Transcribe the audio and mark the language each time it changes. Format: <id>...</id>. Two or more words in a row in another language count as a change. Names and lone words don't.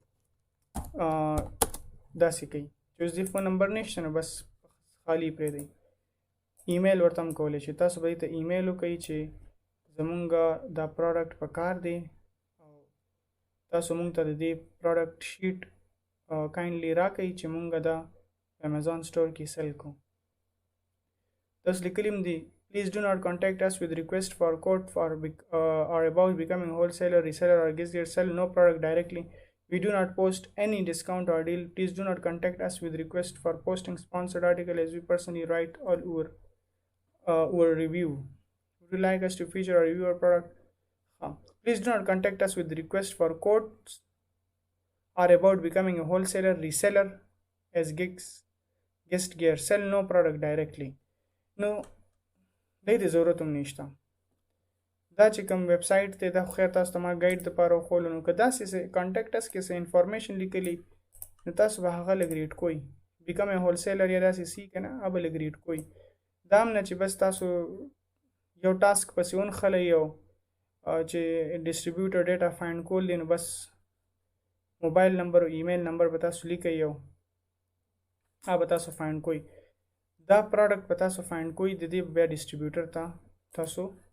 <ps>داسې کوئ چې اوس دې</ps> <en>phone number</en> <ps>نشته نو بس خالی پرېږدئ ایمیل ورته هم کولی شي تاسو به دې ته ایمیل وکئ چې زمونږ دا پروډکټ په کار دی او تاسو مونږ ته د دې</ps> <en>product sheet kindly</en> <ps>راکئ چې مونږ دا امیزون سٹور کې سیل کوو تاسو لیکلی هم دي</ps> <en>Please do not contact us with request for quote for or about becoming wholesaler, reseller or guest sell no product directly. We do not post any discount or deal. Please do not contact us with request for posting sponsored article as we personally write all our review. Would you like us to feature or review our product? Please do not contact us with request for quotes or about becoming a wholesaler, reseller as guest gear. Sell no product directly. No.</en> <ps>دې د ضرورت هم نشته دا چې کوم ویب سایټ دی دا خو خیر تاسو ته ما ګایډ دپاره وښولو نو که داسې څه</ps> <en>contact us</en> <ps>کې څه انفارمیشن لیکلي نو تاسو به هغه لږ ریډ کوئ</ps> <en>become a wholesaler</en> <ps>یا داسې سی که نه هغه به لږ ریډ کوئ دا هم نه چې بس تاسو یو ټاسک پسې ونښلئ او چې</ps> <en>distributor data find</en> <ps>کول دی نو بس</ps> <en>mobile number</en> <ps>او</ps> <en>email number</en> <ps>به تاسو لیکئ او هغه به تاسو فایند کوئ دا پروډکټ په تاسو فایند کوئ د دې بیا ډسټریبیوټر ته تاسو</ps>